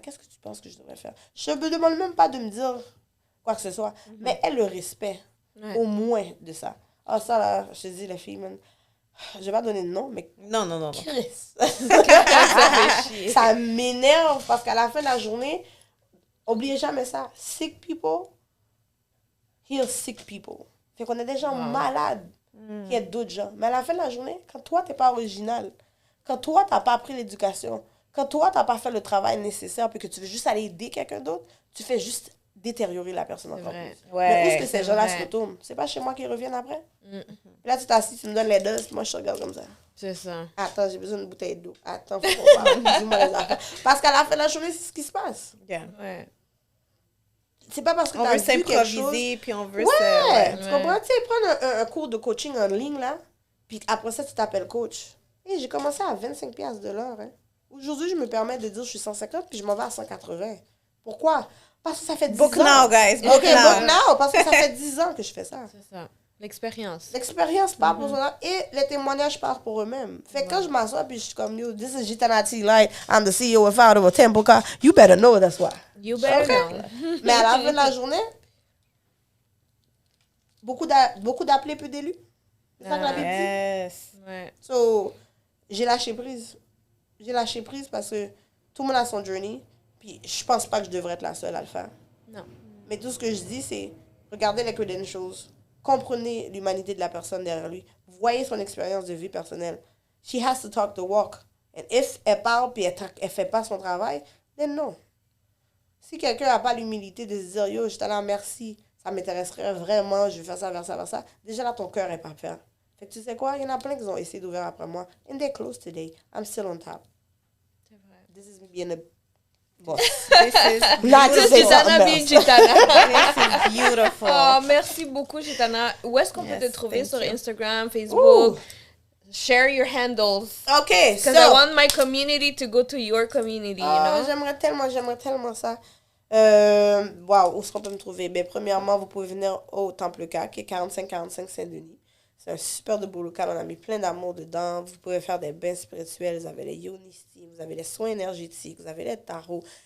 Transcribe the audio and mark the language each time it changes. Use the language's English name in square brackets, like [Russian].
[French] Qu'est-ce que tu penses que je devrais faire? Je me demande même pas de me dire quoi que ce soit. Mais elle le respect. Au moins de ça. Ah, ça, là, je te dis, les filles, man, je vais pas donner de nom, mais... Non. Chris. Ça m'énerve parce qu'à la fin de la journée, oubliez jamais ça. [English] Sick people heal sick people. [French] Fait qu'on a des gens malades qui aident d'autres gens. Mais à la fin de la journée, quand toi, t'es pas original, quand toi, t'as pas appris l'éducation, quand toi, t'as pas fait le travail nécessaire puis que tu veux juste aller aider quelqu'un d'autre, tu fais juste détériorer la personne encore plus. Ouais, mais où est-ce que ces gens-là se retournent? C'est pas chez moi qu'ils reviennent après? Puis là, tu t'assis, tu me donnes les doses, puis moi, je te regarde comme ça. C'est ça. Attends, j'ai besoin d'une bouteille d'eau. Attends, faut qu'on parle. Dis-moi les affaires. Parce qu'à la fin de la journée, c'est ce qui se passe. Ouais. C'est pas parce que on t'as veut vu quelque chose... s'improviser, puis on veut tu comprends? Tu sais, prendre un cours de coaching en ligne, là, puis après ça, tu t'appelles coach. Et j'ai commencé à 25$ de l'heure. Hein. Aujourd'hui, je me permets de dire que je suis 150, puis je m'en vais à 180. Pourquoi? Parce que ça fait 10 ans. [English] Book now, guys. Book now. [French] Parce que ça fait 10 ans que je fais ça. C'est ça. L'expérience. L'expérience parle pour ça. Et les témoignages parlent pour eux-mêmes. Fait que quand je m'assois puis je suis comme, [English] yo, this is Gitana T. Light. I'm the CEO and founder of Temple Car. You better know that's why. You better know. [French] Mais à la fin de la journée, beaucoup d'appelés, peu d'élus. C'est ça que la Bible dit. Ouais. So, j'ai lâché prise. J'ai lâché prise parce que tout le monde a son journey. Puis je pense pas que je devrais être la seule à le faire. Non. Mais tout ce que je dis, c'est regardez les credentials. Comprenez l'humanité de la personne derrière lui. Voyez son expérience de vie personnelle. [English] She has to talk the walk. And if [French] elle parle puis elle fait pas son travail, [English] then [French] non. Si quelqu'un n'a pas l'humilité de se dire, yo, je t'en merci, ça m'intéresserait vraiment, je vais faire ça, vers ça, déjà là, ton cœur est pas fait. Fait que tu sais quoi, il y en a plein qui ont essayé d'ouvrir après moi. [English] And they're close today. I'm still on top. [French] C'est vrai. [English] This is me being a boss. This is Gitana being Gitana. This is beautiful. [French] Oh, merci beaucoup, Gitana. Où est-ce qu'on peut te trouver sur Instagram, Facebook? Ooh. [English] Share your handles. Okay, Because I want my community to go to your community, you know? [French] J'aimerais tellement ça. Wow, où est-ce qu'on peut me trouver? Ben, premièrement, vous pouvez venir au Temple K, qui est 4545 Saint-Denis. C'est un super de beau local, on a mis plein d'amour dedans. Vous pouvez faire des bains spirituels, vous avez les yoni-steam, vous avez les soins énergétiques, vous avez les tarots.